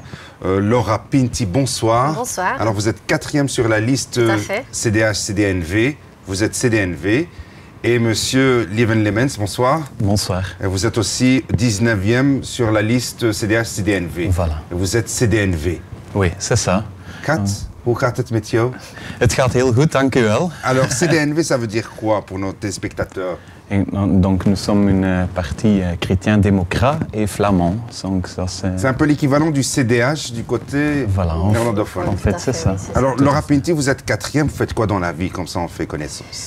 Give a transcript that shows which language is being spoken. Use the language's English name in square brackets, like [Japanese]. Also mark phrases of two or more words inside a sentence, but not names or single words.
[French] Laura Pinti, bonsoir. Bonsoir. Alors vous êtes quatrième sur la liste CDH-CDNV, vous êtes CDNV. Et monsieur Lieven Lemens, bonsoir. Bonsoir. Et vous êtes aussi 19e sur la liste CDH-CDNV. Voilà. Et vous êtes CDNV. Oui, c'est ça. [Dutch] Kat, hoe gaat het met jou? Het gaat heel goed, dank u wel. [French] Alors, CDNV, ça veut dire quoi pour nos téléspectateurs? Donc nous sommes une parti chrétien-démocrate et flamand. C'est un peu l'équivalent du CDH du côté néerlandophone. En fait, c'est ça. Alors, Laura Pinti, vous êtes quatrième, vous faites quoi dans la vie? Comme ça, on fait connaissance.